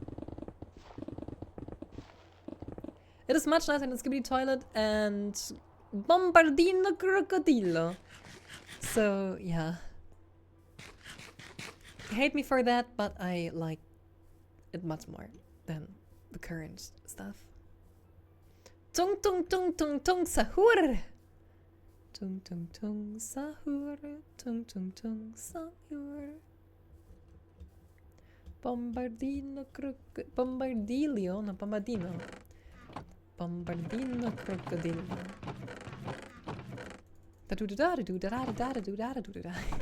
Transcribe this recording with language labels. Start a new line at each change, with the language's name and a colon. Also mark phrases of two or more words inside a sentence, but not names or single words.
English: It is much nicer than Skibidi Toilet and Bombardino Crocodilo. So, yeah. Hate me for that, but I like it much more than the current stuff. Tung tung tung tung tung sahur! Tung tung tung sahur, tung tung tung sahur. Bombardino Bombardilio, no Bombardino. Bombardino Crocodilo. Da do da da do da da da da do da da do da.